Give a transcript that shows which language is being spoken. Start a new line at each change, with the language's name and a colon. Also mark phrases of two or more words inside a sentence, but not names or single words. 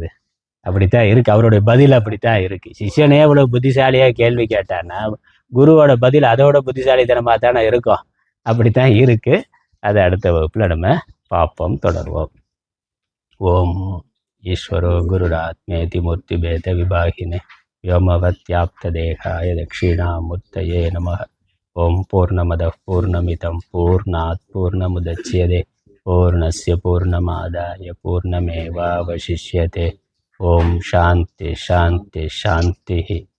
Tamil: அப்படித்தான் இருக்குது, அவருடைய பதில் அப்படித்தான் இருக்குது. சிஷ்யனே இவ்வளோ புத்திசாலியாக கேள்வி கேட்டான்னா குருவோட பதில் அதோட புத்திசாலித்தனமாக தானே இருக்கும். அப்படித்தான் இருக்குது. அதை அடுத்த வகுப்பில் நம்ம பார்ப்போம், தொடர்வோம்.
Sanskrit: ओम् ईश्वरो गुरुरात्मेति मूर्ति भेद विभागिने व्योमवत्याप्त देहाय दक्षिणामूर्तये नमः। ओम पूर्णमदः पूर्णमिदं पूर्णात् पूर्णमुदच्यते पूर्णस्य पूर्णमादाय पूर्णमेवावशिष्यते। ओम शांति शांति शांति।